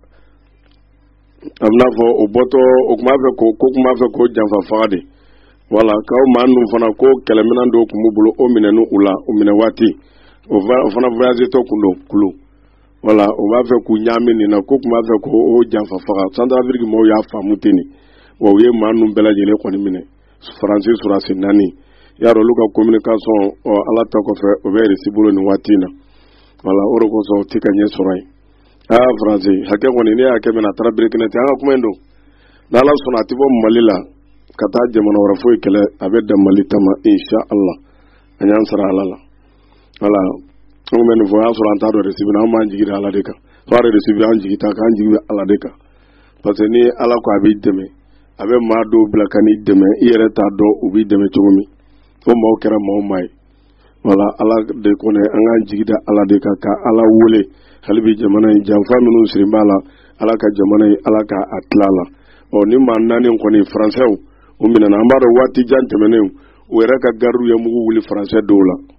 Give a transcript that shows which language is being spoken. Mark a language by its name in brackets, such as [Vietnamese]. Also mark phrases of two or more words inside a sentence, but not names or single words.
[Bambara] a bɛna fɔ o bɔtɔ o kun b'a fɛ ko kun b'a fɛ k'o janfa faga de wala k'aw maa ninnu fana ko kɛlɛminɛn dɔw kun b'u bolo o minɛnu u la o minɛ waati o fana voyage tɔ kun don kulu wala o b'a fɛ k'u ɲaami nin na ko kun b'a fɛ k'o janfa faga Centrafrique mɔgɔw y'a faamu ten de wa u ye maa ninnu bɛɛ lajɛlen kɔni minɛ faransi surasi 4 y'a dɔn olu ka communication ala ta kɔfɛ o bɛ Russie bolo nin waati in na wala o de kosɔn o tɛ ka ɲɛ sɔrɔ yen faransi hakɛ kɔni ne y'a kɛ mɛna a taara Burkina ten an ka kuma in don n'ala sɔnna a tɛ bɔ Mali la ka taa jamana wɛrɛ foyi kɛlɛ a bɛ dan Mali ta ma [Arabic] إن شاء الله [Bambara] an y'an sara ala la wala an bɛ nin fɔ o y'a sɔrɔ an t'a dɔn Russie bɛ na an b'an jigi da ala de kan fɔ Russie bɛ an jigi ta k'an jigi bɛ ala de kan [French] parce que [Bambara] ni ala ko a b'i dɛmɛ a bɛ maa dɔw bila ka n'i dɛmɛ i yɛrɛ t'a dɔn u b'i dɛmɛ cogo min o maaw kɛra maa ye wala ala de kɔnɔ an k'an jigi da ala de kan ka ala wele hali bi jamana in janfa minnu siri b'a la ala ka jamana in ala ka a tila la ni maa 4 kɔni faransɛw o minɛna an b'a dɔn waati jan tɛmɛnen u yɛrɛ ka gariw ye mugu wuli faransɛ dɔw la